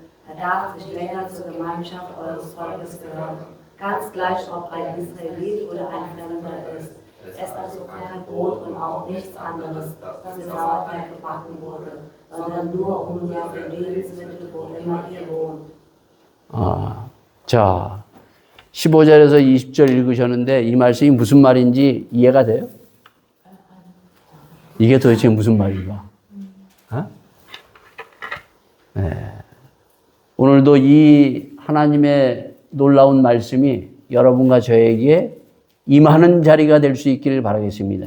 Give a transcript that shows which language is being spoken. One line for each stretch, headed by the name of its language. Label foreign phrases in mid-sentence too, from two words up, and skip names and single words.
German: Er darf nicht länger zur Gemeinschaft eures Volkes gehören. Ganz gleich, ob ein Israelit oder ein Fremder ist. Esst also kein Brot und auch nichts anderes, das mit Sauerteig gebacken wurde, sondern nur ungesäuerte Lebensmittel, wo immer ihr wohnt.
Korean: 자, 15절에서 20절 읽으셨는데 이 말씀이 무슨 말인지 이해가 돼요? 이게 도대체 무슨 말인가? 네. 오늘도 이 하나님의 놀라운 말씀이 여러분과 저에게 임하는 자리가 될 수 있기를 바라겠습니다.